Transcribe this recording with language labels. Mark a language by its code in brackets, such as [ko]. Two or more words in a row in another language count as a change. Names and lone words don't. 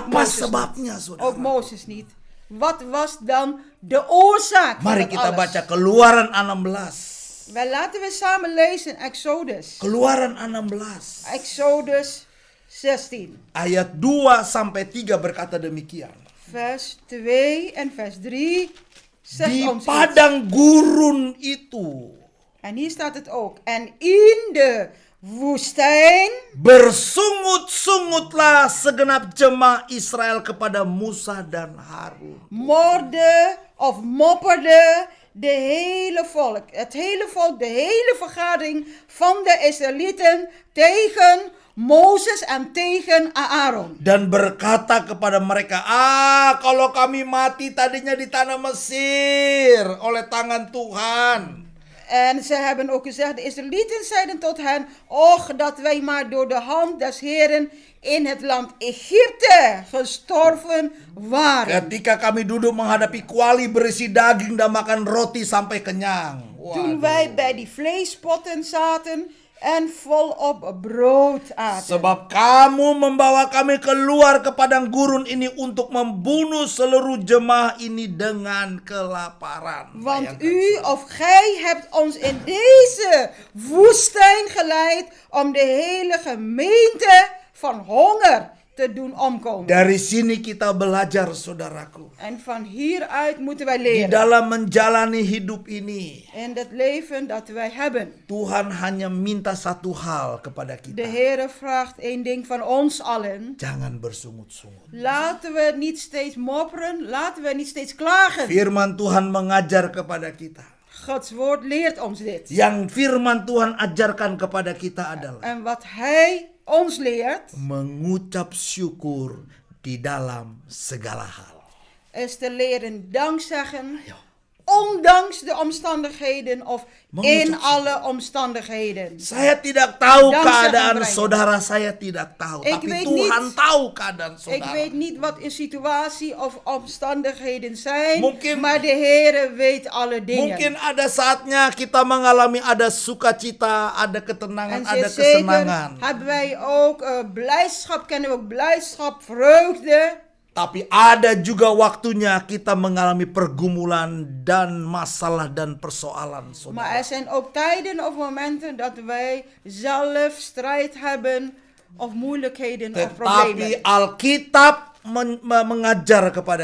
[nl] Mozes [id] sebabnya, [nl] Ook [id] saudara? [nl] Mozes niet. Wat was dan de oorzaak van [id] Mari [nl] dat [id] kita [nl] alles? [id] baca Keluaran 16. [nl] Wel, laten we samen lezen Exodus. [id] Keluaran 16. [nl] Exodus 16. [id] Ayat 2 sampai 3 berkata demikian. [nl] Vers 2 en vers 3 zegt [id] Di [nl] ons iets. [id] padang gurun itu [nl] En hier staat het ook. En in de woestijn [id] bersungut-sungutlah segenap jemaah Israel kepada Musa dan Harun. [nl] morde of mopperde het hele volk, de hele vergadering van de Israëlieten tegen Mozes en tegen Aaron. [id] Dan berkata kepada mereka, kalau kami mati tadinya di tanah Mesir oleh tangan Tuhan. [nl] En ze hebben ook gezegd, de Israëlieten zeiden tot hen, och dat wij maar door de hand des Heren in het land Egypte gestorven waren. [id] Ketika kami duduk menghadapi kuali berisi daging dan makan roti sampai kenyang. [nl] Toen wij bij die vleespotten zaten en volop brood aten. [id] Sebab kamu membawa kami keluar ke padang gurun ini untuk membunuh seluruh jemaah ini dengan kelaparan. [nl] Want [id] Bayangkan, [nl] u [id] saudara. [nl] of gij hebt ons in deze woestijn geleid om de hele gemeente van honger te doen omkomen. [id] Dari sini kita belajar, saudaraku. [nl] En van hieruit moeten wij [id] Di [nl] leren. [id] dalam menjalani hidup ini, [nl] In het leven dat wij hebben. [id] Tuhan hanya minta satu hal kepada [nl] De [id] kita. [nl] Heere vraagt één ding van ons allen. [id] Jangan bersungut-sungut. [nl] Laten we niet steeds mopperen. Laten we niet steeds klagen. [id] Firman Tuhan mengajar kepada kita. [nl] Gods woord leert ons dit. [id] Yang firman Tuhan ajarkan kepada kita adalah [nl] En wat Hij ons leert, [id] mengucap syukur di dalam segala hal. [nl] is te leren dankzeggen. [id] Ayo. [nl] Ondanks de omstandigheden of [id] Mengucap [nl] in [id] syukur. [nl] alle omstandigheden. [id] Saya tidak tahu [nl] Dankzeggen [id] keadaan [nl] brengen. [id] saudara, saya tidak tahu. [nl] Ik [id] Tapi [nl] weet [id] Tuhan [nl] niet. [id] tahu keadaan [nl] Ik [id] saudara. [nl] weet niet wat een situatie of omstandigheden zijn, [id] Mungkin- [nl] maar de Heere weet alle dingen. [id] Mungkin ada saatnya kita mengalami ada sukacita, ada ketenangan, [nl] En [id] ada [nl] zeer zeker [id] kesenangan. [nl] hebben wij ook blijdschap, kennen we ook blijdschap, vreugde. [id] Tapi ada juga waktunya kita mengalami pergumulan dan masalah dan persoalan, [nl] Maar [id] saudara. [nl] er zijn ook tijden of momenten dat wij zelf strijd hebben of moeilijkheden of problemen. [id] Tetapi Alkitab mengajar kepada